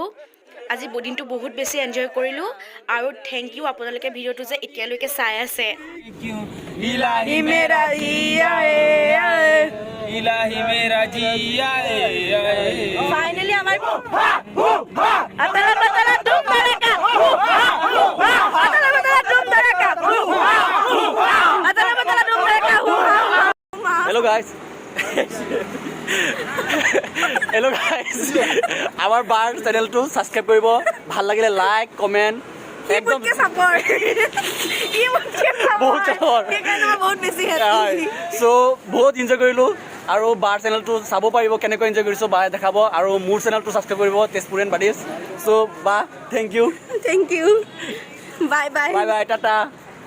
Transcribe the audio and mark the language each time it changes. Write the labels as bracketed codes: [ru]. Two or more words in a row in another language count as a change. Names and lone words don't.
[as] আজি দিনটো বহুত বেছি এনজয় কৰিলোঁ আৰু [en] thank you [as] আপোনালোকে ভিডিঅ'টো যে এতিয়ালৈকে চাই আছে। [hi] इलाही मेरा जिया इलाही मेरा जिया [as] ফাইনেলি আমাৰ আতালা পাতালা ধুম ধড়াকা আতালা পাতালা ধুম ধড়াকা আতালা পাতালা ধুম ধড়াকা। [en] hello guys [as] আমাৰ বাৰ চেনেলটো ছাবস্ক্ৰাইব কৰিব। ভাল লাগিলে [en] like comment [as] একদম চ' বহুত এনজয় কৰিলোঁ আৰু বাৰ চেনেলটো চাব পাৰিব কেনেকৈ এনজয় কৰিছোঁ বায়ে দেখাব আৰু মোৰ চেনেলটো ছাবস্ক্ৰাইব কৰিব তেজপুৰিয়ান বাডিজ। [en] চ' বা thank you Thank you. Bye bye. bye bye tata.